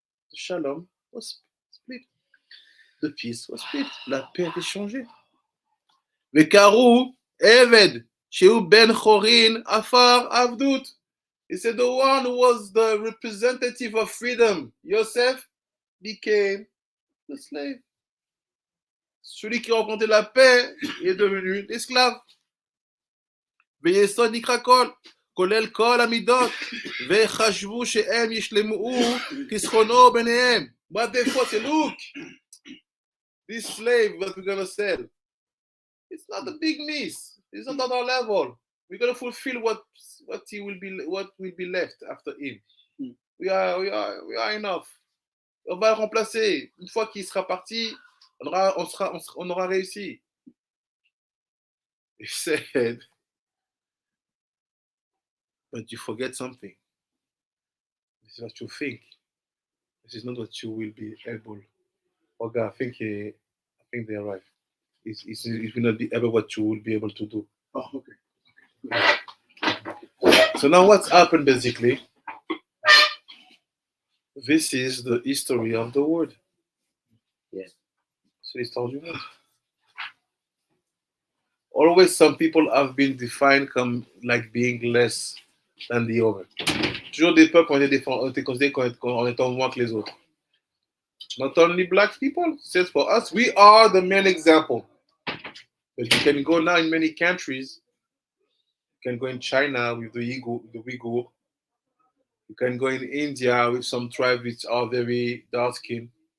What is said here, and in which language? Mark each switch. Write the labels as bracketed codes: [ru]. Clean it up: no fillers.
[en] The shalom was split. The peace was split. [fr] La paix était changée. [he] Vekaru, Eved, Sheu ben Chorin, Afar, Avdut. [en] He said the one who was the representative of freedom, Yosef, became the slave. [fr] Celui qui représentait la paix est devenu l'esclave. [he] ויסוד נקרא כל, כולל כל המידות, וחשבו שהם ישלמו חסכונו ביניהם. [en] But therefore, say, look, this slave that we're going to sell, it's not a big miss. It's not at our level. We're going to fulfill what will be left after him. We are enough. [fr] On va le remplacer. Une fois qu'il sera parti, on aura réussi. [en] He said, but you forget something. This is what you think. This is not what you will be able. Okay, I think they arrived. it will not be ever what you will be able to do. Oh, okay. So now what's happened basically? This is the history of the world. Yeah. [fr] C'est l'histoire du monde. [en] Always some people have been defined comme like being less than the other. [fr] Toujours des peuples ont été considérés en étant moins que les autres. [en] Not only black people, says for us, we are the main example. But you can go now in many countries. You can go in China with the Uyghur. You can go in India with some tribes which are very dark skinned.